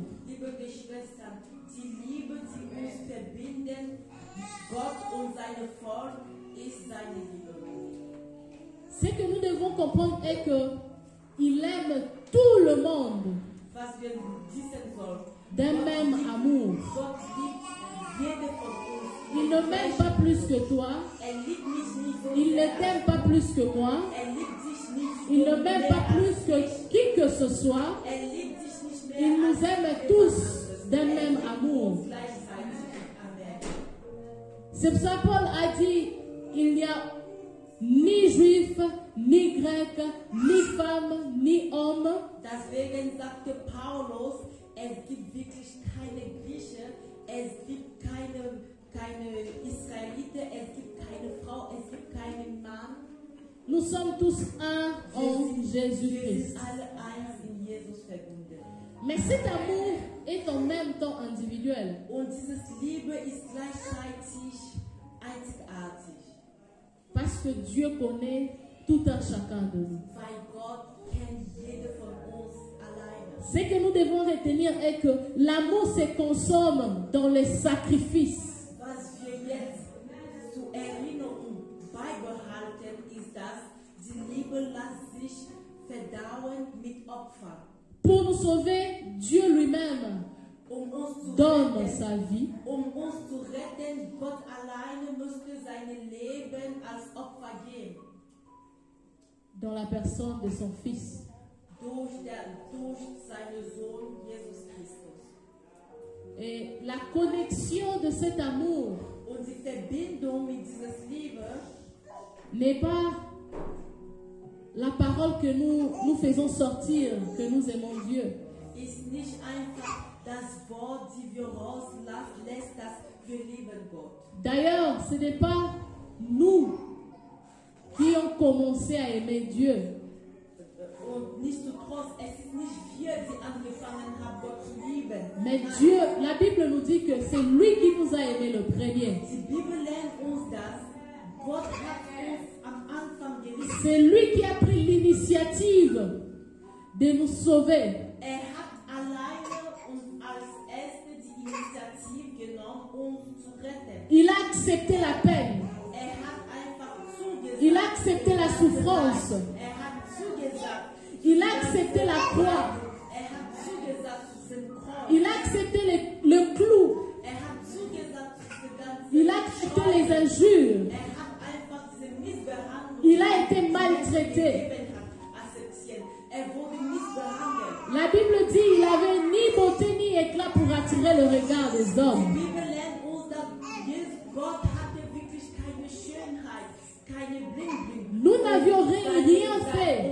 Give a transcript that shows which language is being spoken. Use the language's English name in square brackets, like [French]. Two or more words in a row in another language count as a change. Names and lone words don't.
[German] Liebe Geschwister, die Liebe, die uns verbinden, Gott und seine Volk, ist seine Liebe. [French] Ce que nous devons comprendre est que il aime tout le monde [German] Was wir wissen sollen, [French] d'un même amour. [German] Gott liebt jede von uns. [French] Il ne m'aime pas plus que toi. [German] Liebt mich nicht so [French] Il ne [German] sehr. [French] t'aime pas plus que moi. [German] Liebt sich nicht [French] Il [German] so [French] ne m'aime [German] mehr [French] pas [German] als [French] plus que [German] ich. [French] qui que ce soit. [German] Liebt sich nicht mehr [French] Il nous [German] als [French] aime [German] jemand [French] tous d'un [German] anderes. [French] même [German] Liebt [French] amour. [German] uns gleichzeitig. Amen. [French] C'est pour ça que Paul a dit, il y a ni juif, ni grec, ni femme, ni homme. [German] Deswegen sagte Paulus, es gibt wirklich keine Grieche, es gibt keine Israelite, es gibt keine Frau, es gibt keinen Mann. [French] Nous sommes tous un en [German] Wir [French] Jésus-Christ. [German] sind alle eins in Jesus verbunden. [French] Mais cet amour est en même temps individuel. [German] Und dieses Liebe ist gleichzeitig einzigartig, [French] Parce que Dieu connaît tout un chacun de nous. [German] weil Gott kennt jede von uns alleine. [French] Ce que nous devons retenir est que l'amour se consomme dans les sacrifices. [German] Was wir jetzt zur Erinnerung beibehalten, ist, dass die Liebe lässt sich verdauen mit Opfern. [French] Pour nous sauver, Dieu lui-même [German] Um uns zu [French] donne [German] retten, [French] sa vie. [German] Gott alleine musste sein Leben als Opfer geben. [French] Dans la personne de son Fils. [German] Durch seinen Sohn Jesus Christus. [French] Et la connexion de cet amour [German] Und die Verbindung mit dieser Liebe [French] n'est pas la parole que nous faisons sortir, que nous aimons Dieu. [German] ist nicht einfach das Wort, die wir rauslässt, dass wir lieben Gott. [French] D'ailleurs, ce n'est pas nous qui ont commencé à aimer Dieu. [German] Und nichtsdestotrotz, es ist nicht wir, die angefangen haben, Gott zu lieben. [French] Mais Dieu, la Bible nous dit que c'est lui qui nous a aimés le premier. [German] Die Bibel lernt uns das. Gott hat uns am Anfang geliebt. [French] C'est lui qui a pris l'initiative de nous sauver. [German] Hat alleine und als Erste die Initiative genommen, uns zu retten. [French] Il a accepté la peine. [German] Hat einfach zugesagt. [French] Il a accepté la souffrance. [German] Hat zugesagt. [French] Il a accepté la croix. [German] Hat zugesagt zu dem Kreuz. [French] Il a accepté le clou. [German] Hat zugesagt zu dem ganzen [French] Il a accepté les injures. [German] hat einfach diese Missbehandlung. [French] Il a été maltraité. [German] Akzeptiert. Wurde missbehandelt. [French] La Bible dit qu'il n'avait ni beauté ni éclat pour attirer le regard des [German] Die [French] hommes. [German] Bibel lernt uns, dass Gott hatte wirklich keine Schönheit, keine Bling-Bling. [French] Nous n'avions rien fait.